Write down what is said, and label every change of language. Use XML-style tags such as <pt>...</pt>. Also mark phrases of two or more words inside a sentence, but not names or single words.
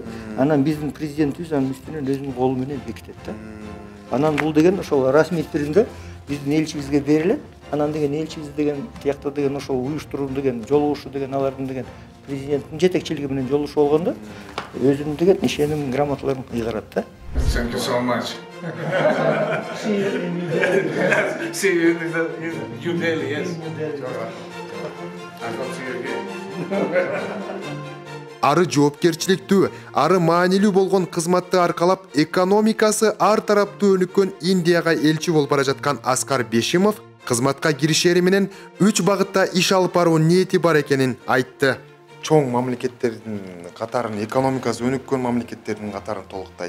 <ky>Анан биздин президентибиз анын үстүнөн өзүнүн колу менен бекитет да. Анан бул деген ошол расмий түрүндө биздин элчибизге берилет. Анан деген элчибиз деген тиякта деген ошол уюштуруу деген жолугушуу деген алардын деген президенттин жетекчилиги менен жолугушуу болгондо өзүнүн деген ишеним грамоталарын ыйгарат да.</ky> <en>Thank you so much. See you in New Delhi, yes. I hope see you again.</en> <ky>Ары жоопкерчиликтүү, ары маанилүү болгон кызматты аркалап, экономикасы ар тараптуу өнүккөн Индияга элчи болуп бара жаткан Аскар Бешимов кызматка киришери менен 3 багытта иш алып баруу ниети бар экенин айтты. Чоң мамлекеттердин катарын, экономикасы өнүккөн мамлекеттердин катарын толуктайт.</ky>